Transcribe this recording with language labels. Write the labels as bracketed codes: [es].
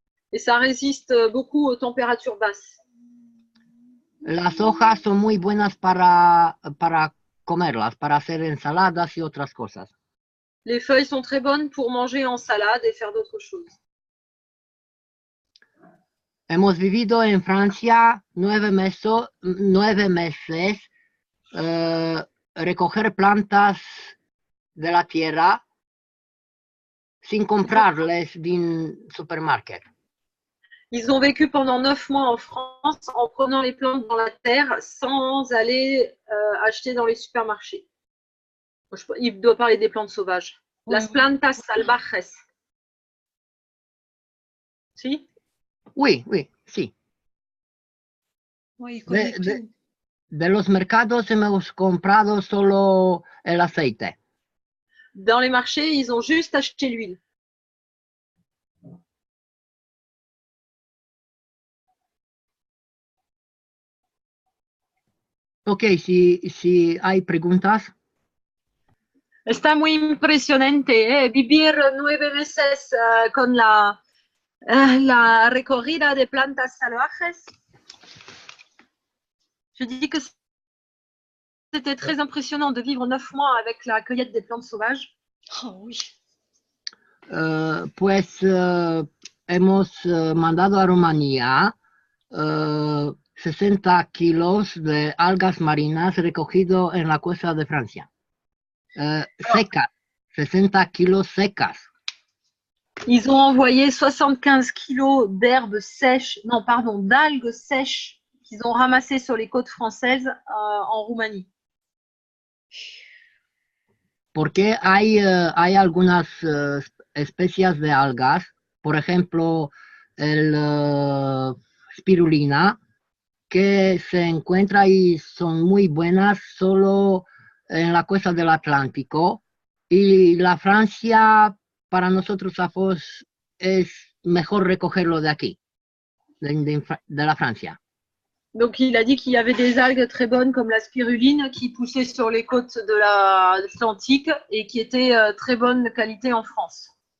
[fr] Et ça résiste beaucoup aux températures basses. [es] Las hojas son muy buenas para comerlas, para hacer ensaladas y otras cosas. [fr] Les feuilles sont très bonnes pour manger en salade et faire d'autres choses. [es] hemos vivido en Francia 9 meses, recoger plantas de la tierra sin comprarles [fr] d'un supermarché. Ils ont vécu pendant 9 mois en France en prenant les plantes dans la terre sans aller acheter dans les supermarchés. Il doit parler des plantes sauvages. [es] Las plantas salvajes. Si? [fr] Oui, sí. Oui, il connaît tout. [es] De los mercados hemos comprado solo el aceite. [fr] Dans les marchés, ils ont juste acheté l'huile. [es] Ok, si hay preguntas. Está muy impresionante, vivir 9 meses con la recorrida de plantas salvajes. [fr] Je dis que c'était très impressionnant de vivre 9 mois avec la cueillette des plantes sauvages. Oh oui. [es] Pues hemos mandado a Rumanía 60 kilos de algas marinas recogido en la costa de Francia. Secas, 60 kilos secas. [fr] Ils ont envoyé 75 kilos d'herbes sèches, non pardon, d'algues sèches qu'ils ont ramassées sur les côtes françaises en Roumanie. [es] Porque hay algunas especies de algas, por ejemplo, el spirulina, que se encuentra y son muy buenas solo en la costa del Atlántico, y la Francia, para nosotros es mejor recogerlo de aquí, de la Francia. [fr] Donc il a dit qu'il y avait des algues très bonnes comme la spiruline qui poussaient sur les côtes de l'Atlantique et qui étaient très bonne qualité en France.